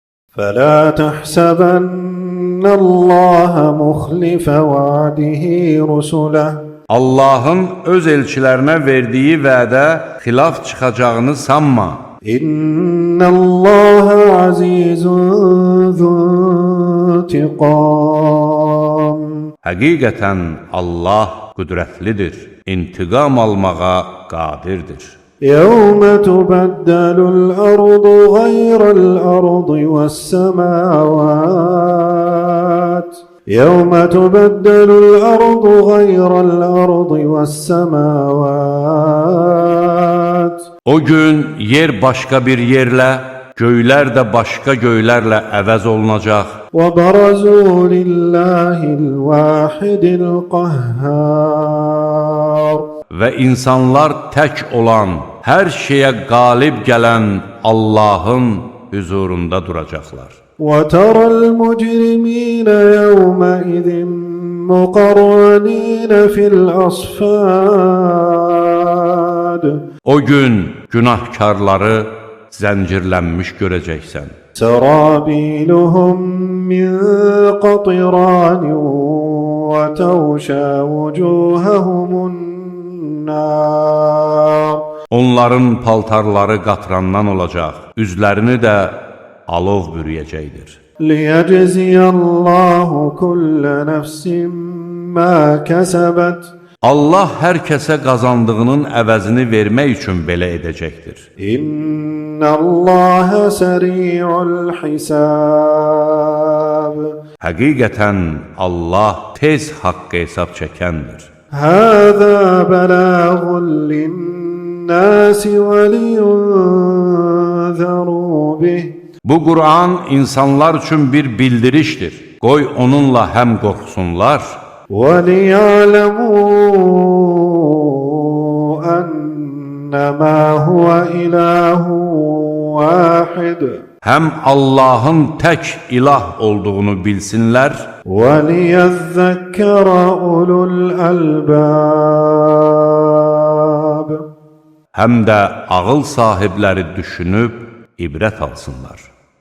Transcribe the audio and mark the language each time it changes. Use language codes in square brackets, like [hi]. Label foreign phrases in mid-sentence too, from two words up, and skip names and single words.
[ar] فَلَا تَحْسَبَنَّ اللّٰهَ مُخْلِفَ وَعْدِهِ رُسُلَهُ [az] Allahın öz elçilərinə verdiyi vədə xilaf çıxacağını sanma. [ar] إن الله عزيز ذو انتقام. [az] Həqiqətən Allah qüdrətlidir, intiqam almağa qadirdir. [ar] يَوْمَ تُبَدَّلُ الْأَرْضُ غَيْرَ الْأَرْضِ وَالسَّمَاوَاتُ يَوْمَ تُبَدَّلُ الْأَرْضُ غَيْرَ الْأَرْضِ وَالسَّمَاوَاتُ [az] O gün yer başqa bir yerlə, göylər də başqa göylərlə əvəz olunacaq. [ar] وَبَرَزُوا لِلَّهِ الْوَاحِدِ الْقَهَّارِ [az] Və insanlar tək olan, hər şeyə qalib gələn Allahın huzurunda duracaqlar. [ar] وَتَرَى الْمُجْرِمِينَ يَوْمَئِذٍ مُقَرَّنِينَ فِي الْأَصْفَادِ [az] O gün günahkarları zəncirlənmiş görəcəksən. [ar] سَرَابِيلُهُم مِّن قَطِرَانٍ وَتَغْشَى وُجُوهَهُمُ النَّارُ [az] Onların paltarları qatrandan olacaq, üzlərini də alov bürüyəcəkdir. [ar] لِيَجْزِيَ اللّٰهُ كُلَّ نَفْسٍ مَا كَسَبَتْ [az] Allah hər kəsə qazandığının əvəzini vermək üçün belə edəcəkdir. [ar] إن الله سريع الحساب. [az] Həqiqətən Allah tez haqq hesab çəkəndir. [ar] هذا بلاغ للناس ولينذروا به. [az] Bu Qur'an insanlar üçün bir bildirişdir. Qoy onunla həm qorxsunlar, [ar] وَلِيَعْلَمُوا أَنَّمَا هُوَ إِلَٰهٌ وَاحِدٌ [az] həm Allahın tək ilah olduğunu bilsinlər, [ar] وَلِيَذَّكَّرَ أُولُو الْأَلْبَابِ [az] həm də ağıl sahibləri düşünüb ibrət alsınlar.